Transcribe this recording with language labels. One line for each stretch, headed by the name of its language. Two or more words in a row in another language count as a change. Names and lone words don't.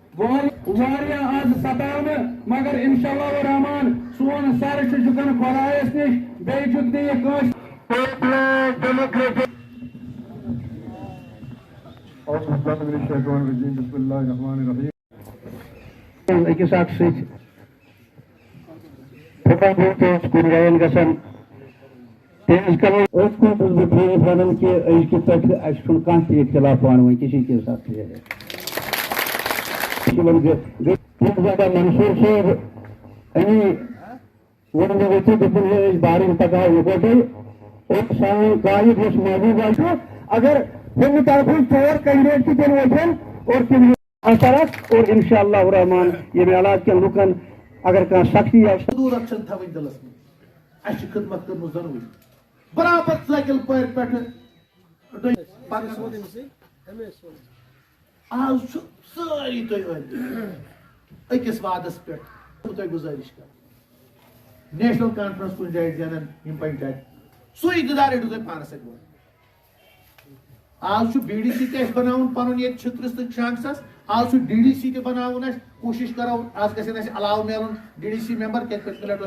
Kashmiri: واریاہ آز ستاونہٕ مگر
Arabic: انشاءاللہ الرحمن
Kashmiri: سون سر چھُ جُکان خۄدایس نِش بیٚیہِ جُک نہٕ یہِ کٲنٛسہِ أکِس اکھ سۭتۍ پھٕٹان کُنہِ جاین گژھان تیز کرو أتھۍ کُن چھُس بہٕ پرٛٲنِس وَنان کہِ أزکہِ پٮ۪ٹھ اَسہِ چھُنہٕ کانٛہہ تہِ اختلاف پانہٕ ؤنۍ
Urdu: کسی کے ساتھ
Kashmiri: زیادہ منصور صٲب اَمی ووٚن مےٚ ؤتھِتھ دوٚپُن ہے أسۍ بارٕنۍ پکاو یِکوٹے اور سٲنۍ قائد یُس محبوٗبہ چھُ اگر ہُمہِ طرفٕچ ژور کینڈِڈیٹ تہِ تیٚلہِ ؤتھن اور تِم اثرات اور
Arabic: انشاءاللہ الرحمن
Kashmiri: ییٚمہِ علاقہٕ کٮ۪ن لُکن اگر کانٛہہ سختی آسہِ ضروٗرت چھنہٕ تھاوٕنۍ دِلس منٛز اَسہِ چھِ خدمت کٔرمٕژ دۄنوٕنی برابر سایکل پٲرۍ پٮ۪ٹھٕ آز چھُ سٲری تُہۍ أنٛدۍ أکِس وادس پٮ۪ٹھ تۄہہِ گُزٲرِش کران نیشنل کانفرنس کُنہِ جایہِ زینن یِم پنچایت سُے اقتدار رٔٹِو تُہۍ پانس سۭتۍ وۄنۍ آز چھُ بی ڈی سی تہِ اَسہِ بناوُن پنُن ییٚتہِ چھترس تہٕ شانٛگسس آز چھُ ڈی ڈی سی تہِ بناوُن اَسہِ کوٗشش کرو آز گژھن اَسہِ علاوٕ میلُن
English: DDC member
Kashmiri: کیٛازِ پٔتمہِ لٹہِ اوس